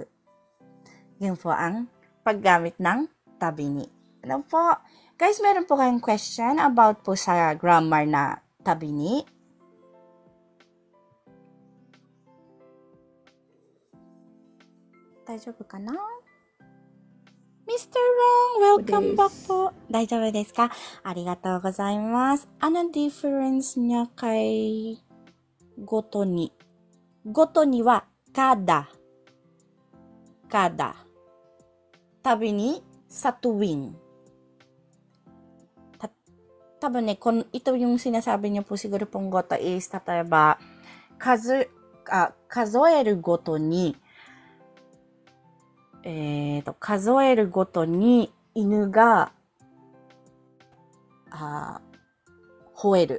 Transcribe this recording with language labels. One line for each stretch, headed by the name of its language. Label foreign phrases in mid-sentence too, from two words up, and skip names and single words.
Filipino: Yan po ang paggamit ng
Japanese: たびに.
Filipino: Ano po? Guys, meron po kayong question about po sa grammar na
Japanese: たびに?
Filipino: Daijoubu ka na? Mr. Wrong, welcome back po.
Japanese: 大丈夫ですか？ありがとうございます.
Filipino: Ano difference niya kay
Japanese: ごとに? ごとには
Filipino: kada.
Japanese: たびに
Filipino: sa tuwing. Taba ne, ito yung sinasabi niyo po siguro pong goto is, tataba,
Japanese: 数えるごとに、数えるごとに、犬が、吠える.